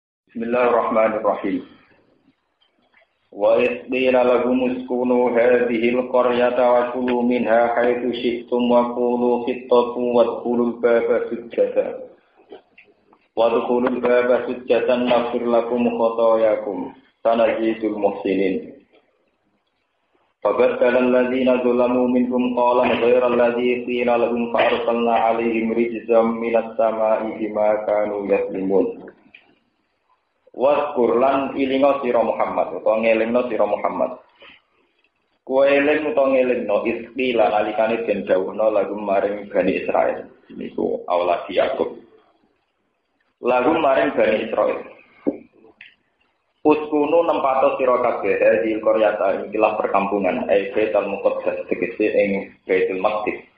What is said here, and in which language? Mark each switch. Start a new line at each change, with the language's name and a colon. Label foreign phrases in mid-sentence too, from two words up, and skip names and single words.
Arabic: بسم الله الرحمن الرحيم. وإذ قيل لهم اسكنوا هذه القرية وكلوا منها حيث شئتم وقولوا حطة وادخلوا الباب سجدا. وادخلوا الباب سجدا نغفر لكم خطاياكم سنزيد المحسنين. فبدل الذين ظلموا منهم قولا غير الذي قيل لهم فأرسلنا عليهم رجزا من السماء بما كانوا يظلمون.
Javanese: Waskur lan ilinga sira Muhammad utawa ngelingno sira Muhammad. Kowe eling utawa ngelingno istilah alikane den dawuhna lagu maring Bani Israil. Niku aulad Yakub. Lagu maring Bani Israil. Uskunu nempato sira kabeh di Qaryata ikilah perkampungan Baitul Muqaddas tegese ing Baitul Maqdis.